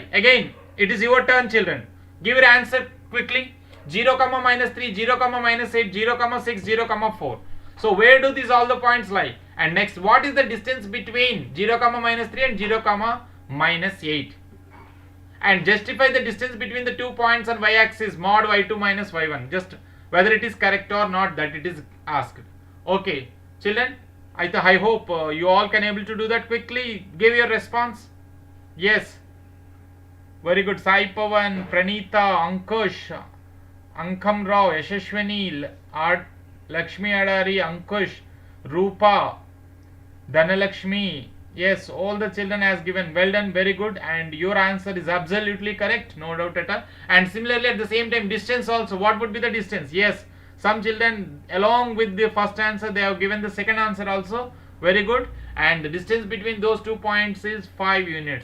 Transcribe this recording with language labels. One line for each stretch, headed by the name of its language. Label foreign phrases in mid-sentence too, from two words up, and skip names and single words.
English: Again it is your turn children, give your answer quickly. 0 comma minus 3, 0 comma minus 8, 0 comma 6, 0 comma 4. So where do these all the points lie? And next, what is the distance between 0 comma minus 3 and 0 comma minus 8? And justify the distance between the 2 points on y-axis, mod y2 minus y1. Just whether it is correct or not, that it is asked. Okay children, I hope you all can able to do that quickly. Give your response. Yes, very good. Sai Pavan, Pranita, Ankush, Ankam Rao, Yashashwani, Lakshmi Adari, Ankush, Rupa, Dhanalakshmi. Yes, all the children has given. Well done, very good, and your answer is absolutely correct, no doubt at all. And similarly at the same time, distance also, what would be the distance? Yes, some children along with the first answer they have given the second answer also. Very good, and the distance between those 2 points is 5 units.